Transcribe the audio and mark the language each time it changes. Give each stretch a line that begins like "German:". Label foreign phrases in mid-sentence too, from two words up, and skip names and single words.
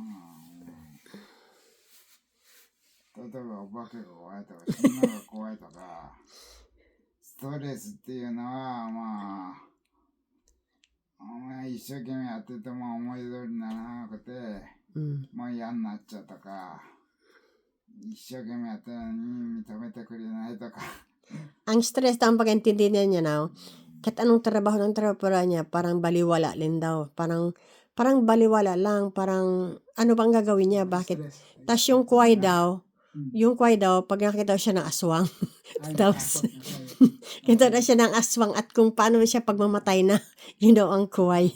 Japanese: 例えばお化けが怖いとか、死ぬのが怖いとか、ストレスっていうのは、まあ、一生懸命やってても思い通りにならなくて、もう嫌になっちゃうとか、一生懸命やってるのに認めてくれないとか。
Filipino: Ang stress daw ang pag-intindihan niya na, kahit anong trabaho niya, parang baliwala din daw. Parang baliwala lang, parang ano bang gagawin niya, bakit? Stress. Tapos yung kway daw, pag nakita siya ng aswang, tapos kita na siya ng aswang at kung paano siya pagmamatay na, yun daw ang kuway.